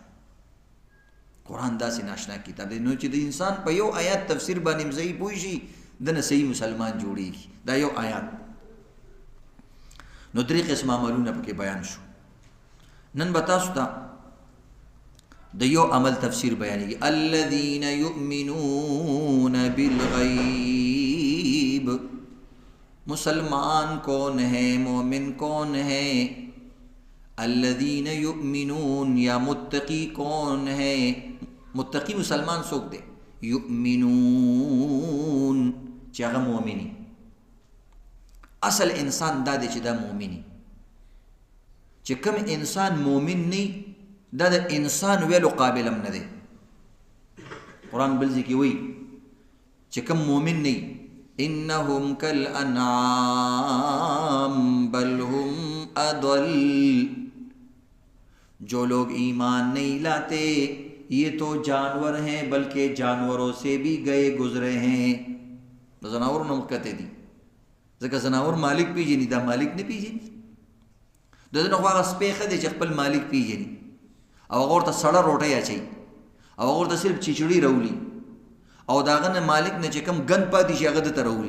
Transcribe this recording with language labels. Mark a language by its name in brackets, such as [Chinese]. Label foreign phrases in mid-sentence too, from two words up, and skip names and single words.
[Pashto] قرآن داسې ناشنا کتاب دی نو چې د انسان په یو آیات تفسیر باندې هم صحیح پوه شي دنه صحیح مسلمان جوړېږي. دا یو آیات. نو 3 قسم عملونه پکې بیان شو. نن به تاسو ته د یو عمل تفسیر بیانېږي. [Arabic] الذین یؤمنون بالغیب، [Urdu] مسلمان کون ہے، مومن کون ہے. [Arabic] الذین یؤمنون، [Urdu] یا متقی کون ہے. [Pashto] متقی مسلمان څوک دی؟ یؤمنون چې هغه مؤمنی. اصل انسان دا دی چې دا مؤمنی. چې کوم انسان مؤمن نه دا د انسان ویلو قابل هم نه دی. قرآن بل ځای کې وایي چې کوم مؤمن نه [Arabic] انہم کالانعام بل ہم اضل، [Urdu] جو لوگ ایمان نہیں لاتے یہ تو جانور ہیں بلکہ جانوروں سے بھی گئے گزرے ہیں. [Pashto] زناور نمکتے دی ځکه زناور مالک پیژني، دا مالک نه پیژني. د دې نو هغه سپی ښه دی چې خپل مالک پیژني او هغه ورته سړه روټۍ اچوي او هغه ورته صرف چیچړي راولي او د هغه نه مالک نه چې کوم ګند پاتې شي هغه درته راولي.